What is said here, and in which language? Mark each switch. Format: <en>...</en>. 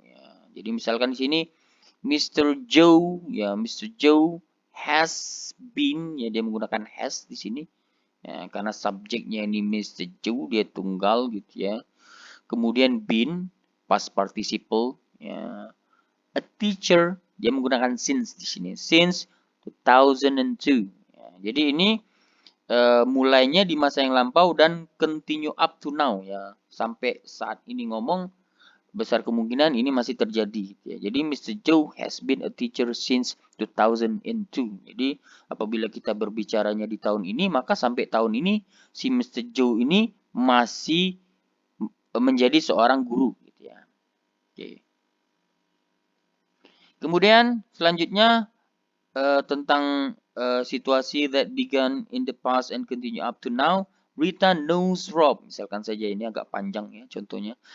<id>Ya, jadi misalkan di sini Mr. Joe ya, Mr.</id> <en>Joe has been</en> <id>ya, dia menggunakan has di sini. Ya, karena subjeknya ini Mr. Joe, dia tunggal gitu ya. Kemudian been, past participle. Ya.</id> <en>A teacher,</en> <id>dia menggunakan since di sini.</id> <en>Since 2002.</en> <id>Ya, jadi ini mulainya di masa yang lampau dan</id> <en>continue up to now</en> <id>ya. Sampai saat ini ngomong, besar kemungkinan ini masih terjadi. Ya. Jadi Mr.</id> <en>Joe has been a teacher since 2002.</en> <id>Jadi apabila kita berbicaranya di tahun ini, maka sampai tahun ini si Mr. Joe ini masih menjadi seorang guru. Gitu ya. Oke. Kemudian selanjutnya tentang situasi</id> <en>that began in the past and continue up to now. Rita knows Rob.</en> <id>Misalkan saja ini agak panjang ya contohnya.</id>